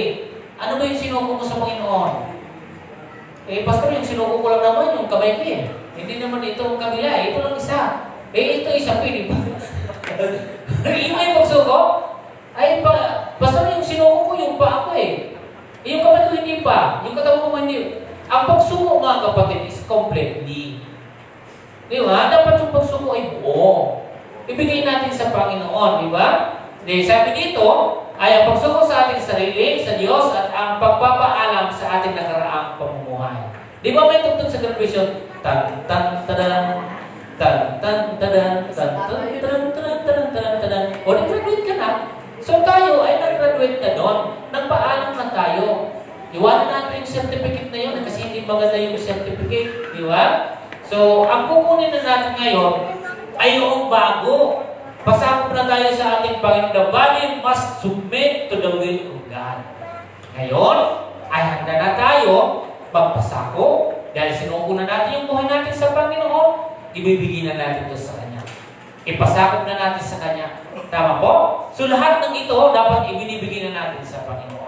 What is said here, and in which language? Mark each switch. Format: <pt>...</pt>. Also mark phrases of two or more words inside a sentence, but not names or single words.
<tl>Ano ba yung sinuko mo sa Panginoon? Pastor, yung sinuko ko lang naman, yung kamay ko eh. Hindi naman ito ang kabila. Ito lang isa. Ito isa, pwede ba? Yung may pagsuko? Pastor, yung sinuko ko, yung pa ako eh. Yung kamay ko hindi pa. Yung katawan ko hindi. Ang pagsuko, mga kapatid,</tl> <en>is completely.</en> <tl>Di ba? Dapat yung pagsuko ay buo. Ibigay natin sa Panginoon, di ba? Sabi dito, ay ang pagsuko sa ating sarili, sa Diyos, at ang pagpapaalam sa ating nakaraang pamumuhay. Di ba may tugtog sa graduation? Tan, tan, tadan, tan, tan, tadan, tan, tan, tadan, tadan, tadan, tadan, tadan. O, nag-graduate ka na. So tayo ay nag-graduate na doon. Nagpaalam na tayo. Iwanan natin yung certificate na yun kasi hindi maganda yung certificate. Di ba? So, ang kukunin na natin ngayon ay yung bago. Pasakop na tayo sa ating Panginoon.</tl> <en>The body must submit to the will of God.</en> <tl>Ngayon, ay handa na tayo magpasakop. Dahil sinuko na natin yung buhay natin sa Panginoon, ibibigay na natin ito sa Kanya. Ipasakop na natin sa Kanya. Tama po? So, lahat ng ito dapat ibinibigay na natin sa Panginoon.</tl>